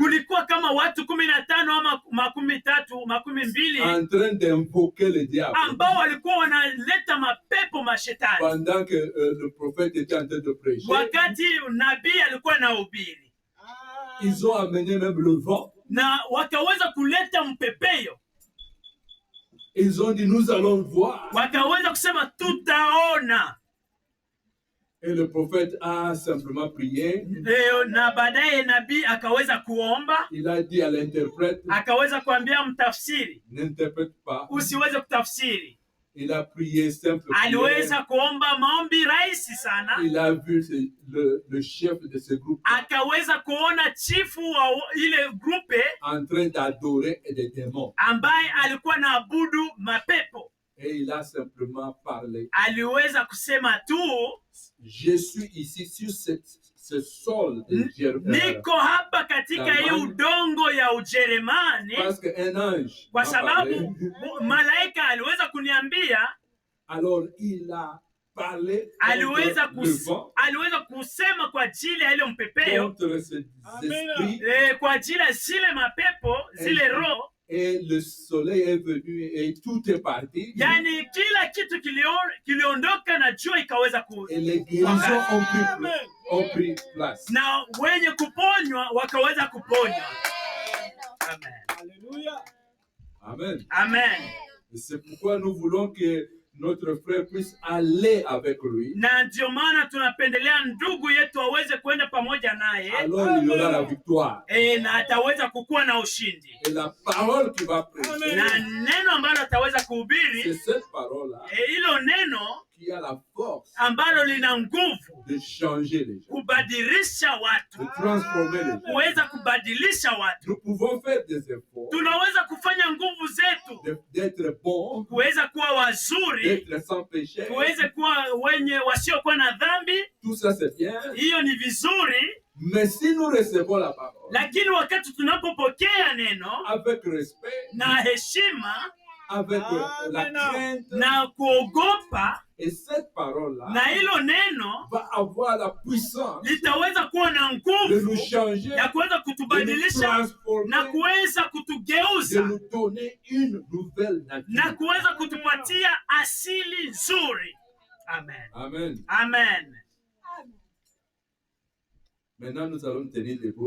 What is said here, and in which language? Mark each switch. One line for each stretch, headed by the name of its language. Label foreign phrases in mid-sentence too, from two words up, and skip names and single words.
Swahili: kulikuwa kama watu 15 ama 13, 12
French: en train d'invoquer le diable
Swahili: ambao walikuwa wanaleta mapepo mashetani
French: pendant que le prophète était en train de prêcher.
Swahili: wakati nabii alikuwa anahubiri,
French: Ils ont amené même le vent.
Swahili: na wakaweza kuleta mpepeo,
French: Ils ont dit, nous allons voir.
Swahili: wakaweza kusema tutaona.
French: Et le prophète a simplement prié.
Swahili: Na baadaye nabii akaweza kuomba,
French: Il a dit à l'interprète,
Swahili: akaweza kuambia mtafsiri,
French: n'interprète pas.
Swahili: usiweze kutafsiri.
French: Il a prié simple prière.
Swahili: Aliweza kuomba maombi rahisi sana,
French: Il a vu le chef de ce groupe
Swahili: akaweza kuona chifu wa ile grupe
French: en train d'adorer des démons.
Swahili: ambaye alikuwa na abudu mapepo.
French: Et il a simplement parlé.
Swahili: Aliweza kusema tu,
French: Je suis ici sur ce sol de
Swahili: niko hapa katika hii udongo ya Ujerumani,
French: parce qu'un ange
Swahili: kwa
French: m'a parlé.
Swahili: sababu malaika aliweza kuniambia.
French: Alors il a parlé
Swahili: Aliweza
French: contre le vent,
Swahili: aliweza kusema kwa ajili ya ile mpepeo,
French: contre ces esprits,
Swahili: kwa ajili ya zile mapepo, zile roho.
French: et le soleil est venu et tout est parti.
Swahili: Yani kila kitu kiliondoka na jua ikaweza
French: Et les guérisons ont pris place.
Swahili: na wenye kuponywa wakaweza kuponywa. Amen. Hallelujah. Amen. Amen.
French: Et c'est pourquoi nous voulons que notre frère puisse aller avec lui.
Swahili: Na ndio maana tunapendelea ndugu yetu aweze kwenda pamoja naye,
French: Alors il y aura la victoire.
Swahili: na ataweza kukuwa na ushindi,
French: Et la parole qu'il va prêcher,
Swahili: na neno ambalo ataweza
French: c'est
Swahili: kuhubiri,
French: cette parole-là
Swahili: hilo neno
French: qui a la force
Swahili: ambalo lina nguvu
French: de changer les gens,
Swahili: kubadilisha
French: de
Swahili: watu,
French: transformer les gens.
Swahili: kuweza kubadilisha watu.
French: Nous pouvons faire des efforts,
Swahili: Tunaweza kufanya nguvu zetu
French: d'être bons,
Swahili: kuweza kuwa wazuri,
French: d'être sans péché.
Swahili: kuweze kuwa wenye wasiokuwa na dhambi.
French: Tout ça c'est bien.
Swahili: Hiyo ni vizuri,
French: Mais si nous recevons la parole
Swahili: lakini wakati tunapopokea neno
French: avec respect,
Swahili: na heshima
French: avec la Amen. crainte,
Swahili: na kuogopa,
French: et cette parole-là
Swahili: na hilo neno
French: va avoir la puissance
Swahili: litaweza kuwa na
French: de
Swahili: nguvu
French: nous changer,
Swahili: ya kuweza
French: de nous
Swahili: kutubadilisha na
French: transformer,
Swahili: kuweza
French: de
Swahili: kutugeuza
French: nous donner une nouvelle
Swahili: na
French: nature.
Swahili: kuweza kutupatia asili nzuri. Amen. Amen. Amen.
French: Maintenant, nous allons tenir debout